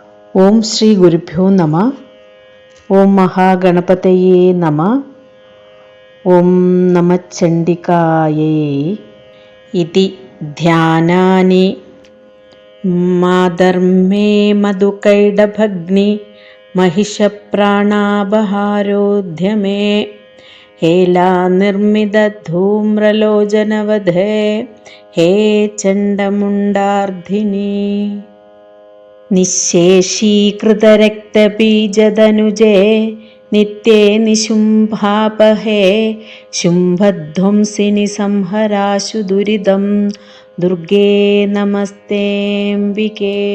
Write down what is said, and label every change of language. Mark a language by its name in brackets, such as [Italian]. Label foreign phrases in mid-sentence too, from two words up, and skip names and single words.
[Sanskrit] ഓം ശ്രീ ഗുരുഭ്യോ നമഃ. ഓം മഹാഗണപതയേ നമഃ. ഓം നമഃചണ്ഡികായൈ. ഇതി ധ്യാനാനി മാധർമേ മധുകൈടഭഗ്നി महिषप्राणापहारोऽध्यमे हेलानिर्मितधूम्रलोचनवधे हे चण्डमुण्डार्धिनि. निःशेषीकृतरक्तबीजदनुजे नित्ये निशुम्भापहे शुम्भध्वंसिनि संहराशु दुरिदं दुर्गे नमस्तेऽम्बिके.